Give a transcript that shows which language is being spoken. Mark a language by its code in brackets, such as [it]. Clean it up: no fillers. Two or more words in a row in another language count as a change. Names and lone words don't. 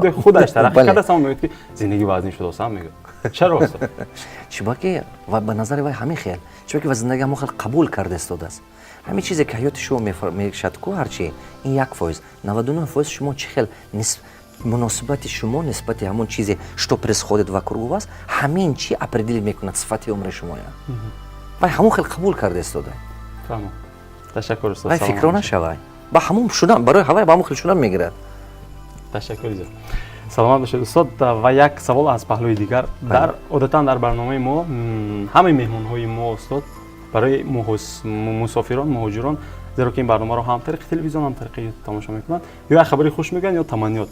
[tg] Худаш тараққӣ кардааст, аммо мегӯяд ки зиндагӣ вазнин шудааст, мегӯяд. Чаро? чунки ва ба назари вай ҳамин хел, чунки ва зиндагӣ ҳамон хел қабул карда истодааст. ҳамин чизе ки ҳаёти шумо мешад ку ҳарчи ин 1%, 99% шумо чӣ хел муносибати шумо нисбати ҳамон чизе [ru] что происходит вокруг вас, [tg] ҳамин чи определит мекунад сифати умри шумоя. вай ҳамон хел қабул карда истода. Фаҳмам. Ташаккур устод. вай фикро нашавай. ба ҳамон шудан барои ҳавай ба ҳамон хел шудан мегирад. Ташаккур зиёд. Саломат бошед устод. Ва як савол аз паҳлӯи дигар. Одатан дар барномаи мо ҳамаи меҳмонҳои мо устод барои мусофирон, муҳоҷирон, зеро ки ин барномаро ҳам тариқи телевизион, ҳам тариқи ютуб тамошо мекунанд, ё як хабари хуш мегӯянд, ё таманниёт.